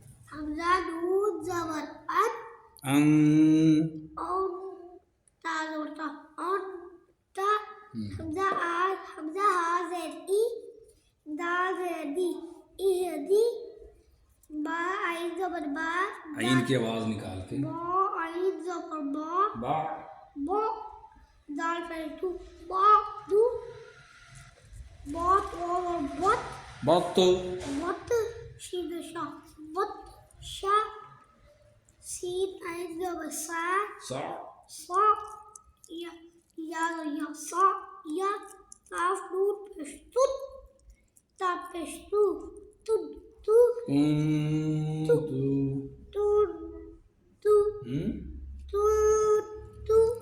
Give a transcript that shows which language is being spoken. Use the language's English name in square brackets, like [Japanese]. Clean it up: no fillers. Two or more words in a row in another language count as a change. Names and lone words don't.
[Urdu] حمزہ نون زبر ان ان تا زبر تا ان تا حمزہ آ حمزہ ہا زید ای دال زید دی اہدی با عین زبر با عین کی آواز نکال کے با عین زبر با با با دال پہ تو با دو بات اور بت بط بت شین شا بت شا سین عین زبر سا سا صا یا یا صا یا قاف نون پیش تد تا پیش تو تد تو کنتو تو تو تو تو